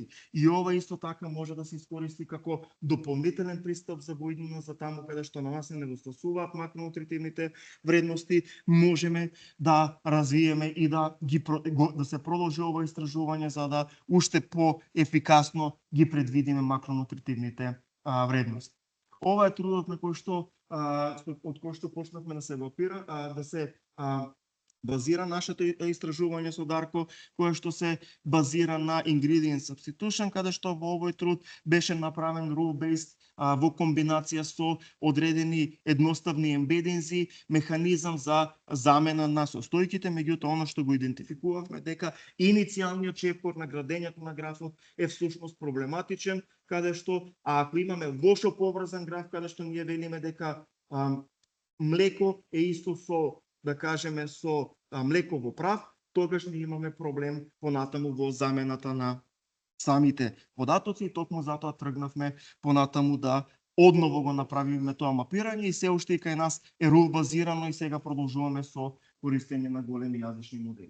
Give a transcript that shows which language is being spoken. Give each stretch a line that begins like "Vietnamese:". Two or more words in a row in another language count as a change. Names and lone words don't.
Macedonian: И ова исто така може да се искористи како дополнителен пристап за година за таму каде што на нас не недостасуваат макронутритивните вредности, можеме да развиеме и да да се продолжи ова истражување за да уште по-ефикасно ги предвидиме макронутритивните вредности. Ова е трудот на кој што од кој што почнавме да се базира нашето истражување со Дарко, кое што се базира на
English: ingredient substitution,
Macedonian: каде што во овој труд беше направен
English: rule-based
Macedonian: во комбинација со одредени едноставни ембединзи, механизам за замена на состојките, меѓутоа она што го идентификувавме дека иницијалниот чекор на градењето на графот е всушност проблематичен, каде што ако имаме лошо поврзан граф, каде што ние велиме дека млеко е исто со да кажеме со млеко во прав, тогаш ние имаме проблем понатаму во замената на самите податоци и токму затоа тргнавме понатаму да одново го направиме тоа мапирање и се уште и кај нас е рул базирано и сега продолжуваме со користење на големи јазични модели.